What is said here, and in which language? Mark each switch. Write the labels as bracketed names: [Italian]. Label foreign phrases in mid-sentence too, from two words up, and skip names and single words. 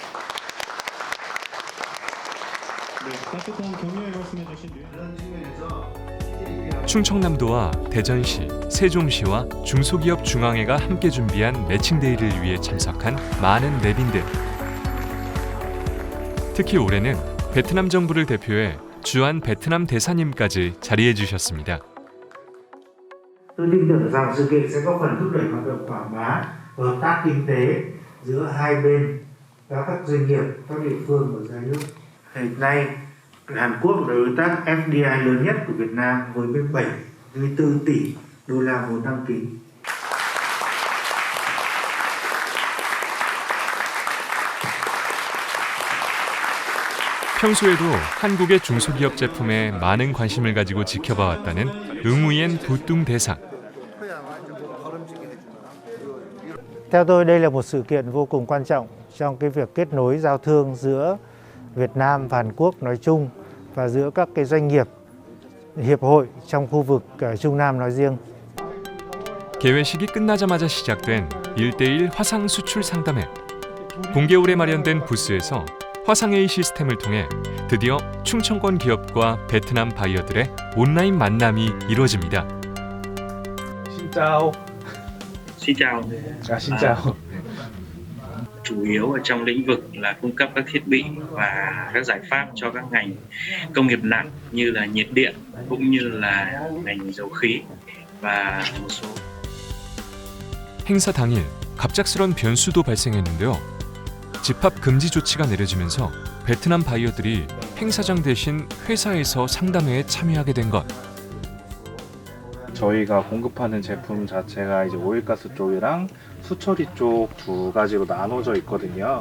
[Korean] 충청남도와 대전시, 세종시와 중소기업 중앙회가 함께 준비한 매칭데이를 위해 참석한 많은 내빈들. 특히 올해는 베트남 정부를 대표해 주한 베트남 대사님까지 자리해 주셨습니다. [Vietnamese] Tôi tin tưởng rằng sự kiện sẽ góp phần thúc đẩy hoạt động quảng bá và hợp tác kinh tế giữa hai bên và các doanh nghiệp, các địa phương và hai nước. Hiện nay, Hàn Quốc là đối tác FDI lớn nhất của Việt Nam với 74 tỷ đô la vốn đăng ký. [Korean] 평소에도 한국의 중소기업 제품에 많은 관심을 가지고 지켜봐왔다는 응우옌 부뚱 대사. [Vietnamese] Theo tôi đây là một sự kiện vô cùng quan trọng trong cái việc kết nối giao thương giữa Việt Nam và Hàn Quốc nói chung và giữa các cái doanh nghiệp, hiệp hội trong khu vực Trung Nam nói riêng. [Korean] 개회식이 끝나자마자 시작된 1대1 화상 수출 상담회. 공개홀에 마련된 부스에서 화상회의 시스템을 통해 드디어 충청권 기업과 베트남 바이어들의 온라인 만남이 이루어집니다. [Vietnamese] Xin chào. Xin chào. Xin chào. Chủ yếu ở trong lĩnh vực là cung cấp các thiết bị và các giải pháp cho các ngành công nghiệp nặng như là nhiệt điện cũng như là ngành dầu khí và một số. [Korean] 행사 당일 갑작스런 변수도 발생했는데요. 집합 금지 조치가 내려지면서 베트남 바이어들이 행사장 대신 회사에서 상담회에 참여하게 된 것. 저희가 공급하는 제품 자체가 이제 오일가스 쪽이랑 수처리 쪽 두 가지로 나눠져 있거든요.